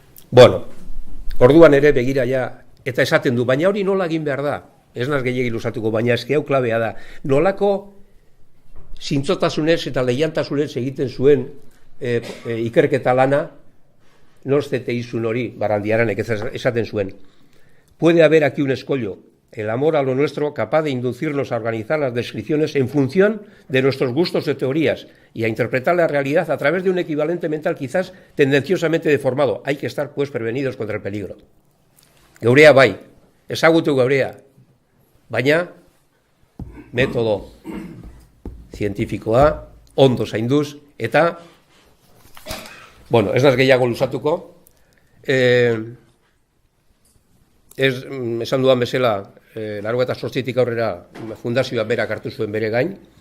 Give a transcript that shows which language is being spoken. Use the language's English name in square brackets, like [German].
[Basque] Bueno, orduan ere begira ja, eta esaten du, baina hori nola egin behar da? Ez naz gehiagi luzatuko, baina eske hau klabea da. Nolako zintzotasunez eta leialtasunez egiten zuen ikerketa lana, norzete izun hori, Barandiaranek esaten zuen. [Spanish] Puede haber aquí un escollo, el amor a lo nuestro capaz de inducirnos a organizar las descripciones en función de nuestros gustos de teorías y a interpretar la realidad a través de un equivalente mental quizás tendenciosamente deformado. Hay que estar, pues, prevenidos contra el peligro. [Basque] Geurea bai, ezagutu geurea, baina metodo zientifikoa, ondo zainduz, eta, bueno, ez naz gehiago luzatuko, esan dudan bezala, 98tik aurrera fundazioa berak hartu zuen bere gain,